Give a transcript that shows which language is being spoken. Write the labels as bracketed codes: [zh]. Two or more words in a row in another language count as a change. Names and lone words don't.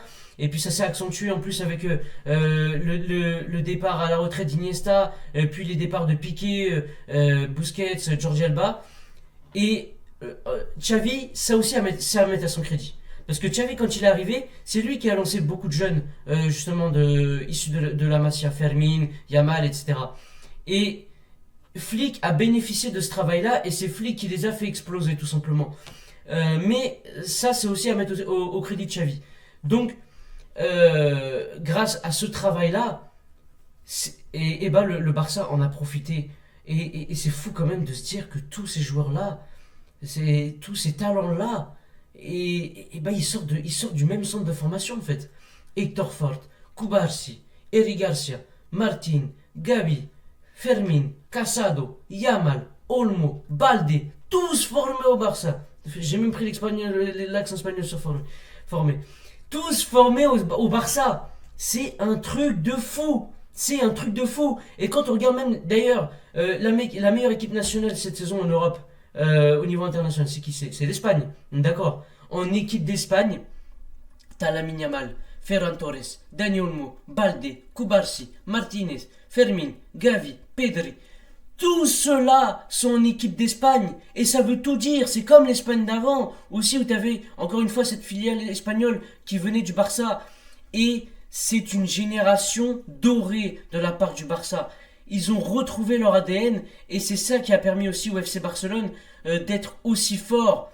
[fr] Et puis ça s'est accentué en plus avec le départ à la retraite d'Iniesta, puis les départs de Piqué, Busquets, Jordi Alba. Et Xavi, ça aussi, c'est à mettre à son crédit. Parce que Xavi, quand il est arrivé, c'est lui qui a lancé beaucoup de jeunes, justement, issus de la Masia, Fermin, Yamal, etc. Et Flick a bénéficié de ce travail-là, et c'est Flick qui les a fait exploser, tout simplement. Mais ça, c'est aussi à mettre au crédit de Xavi. Donc, grâce à ce travail-là, le Barça en a profité. Et c'est fou quand même de se dire que tous ces joueurs-là, tous ces talents-là, ils sortent du même centre de formation en fait. Héctor Fort, Cubarsí, Eric Garcia, Martin, Gavi, Fermin, Casado, Yamal, Olmo, Balde, tous formés au Barça. J'ai même pris l'accent espagnol sur formé. Tous formés au Barça. C'est un truc de fou. Et quand on regarde même, d'ailleurs, la meilleure équipe nationale cette saison en Europe, au niveau international, c'est qui c'est l'Espagne, d'accord. En équipe d'Espagne, t'as Lamine Yamal, Ferran Torres, Dani Olmo, Balde, Cubarsí, Martinez, Fermin, Gavi, Pedri. Tous ceux-là sont en équipe d'Espagne. Et ça veut tout dire. C'est comme l'Espagne d'avant, aussi où t'avais encore une fois cette filiale espagnole qui venait du Barça. Et c'est une génération dorée de la part du Barça. Ils ont retrouvé leur ADN et c'est ça qui a permis aussi au FC Barcelone d'être aussi fort.